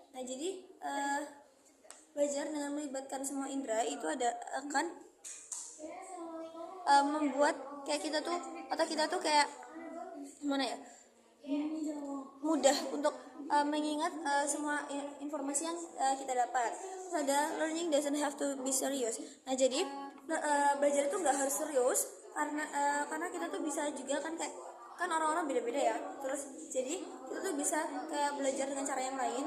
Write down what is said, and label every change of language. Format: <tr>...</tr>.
<id>Nah, jadi belajar dengan melibatkan semua indera itu akan membuat kayak kita tuh otak kita tuh kayak gimana ya, mudah untuk mengingat semua informasi yang kita dapat. Terus ada</id> <en>learning doesn't have to be serious.</en> <id>Nah, jadi belajar itu nggak harus serius karena kita tuh bisa juga kan orang-orang beda-beda ya. Terus jadi kita tuh bisa kayak belajar dengan cara yang lain.</id>